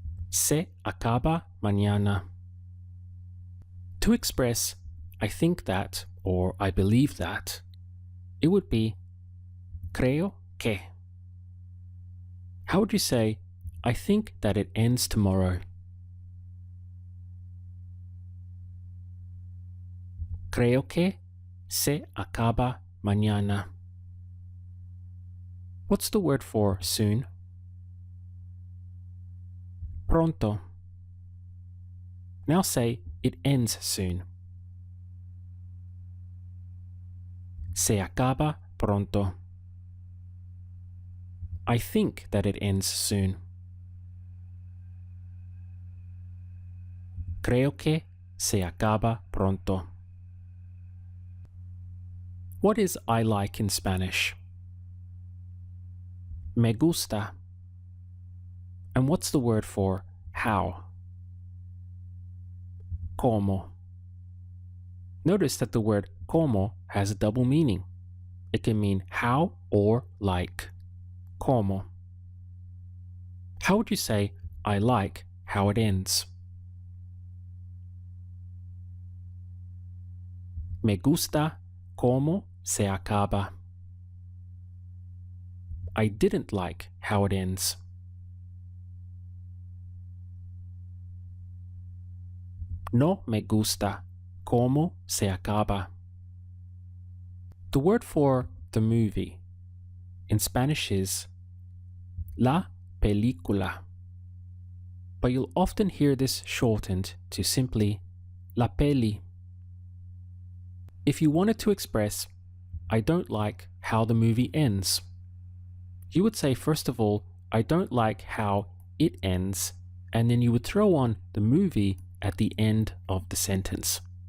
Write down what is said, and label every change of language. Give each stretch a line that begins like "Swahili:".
Spanish: Se acaba mañana.
English: To express I think that or I believe that, it would be creo que. How would you say I think that it ends tomorrow?
Spanish: Creo que se acaba mañana.
English: What's the word for soon? Pronto. Now say it ends soon.
Spanish: Se acaba pronto.
English: I think that it ends soon.
Spanish: Creo que se acaba pronto.
English: What is I like in Spanish?
Spanish: Me gusta.
English: And what's the word for how? Como. Notice that the word como has a double meaning. It can mean how or like. Como. How would you say I like how it ends?
Spanish: Me gusta como se acaba.
English: I didn't like how it ends.
Spanish: No me gusta cómo se acaba.
English: The word for the movie in Spanish is la película, but you'll often hear this shortened to simply la peli. If you wanted to express I don't like how the movie ends, you would say first of all, I don't like how it ends, and then you would throw on the movie at the end of the sentence.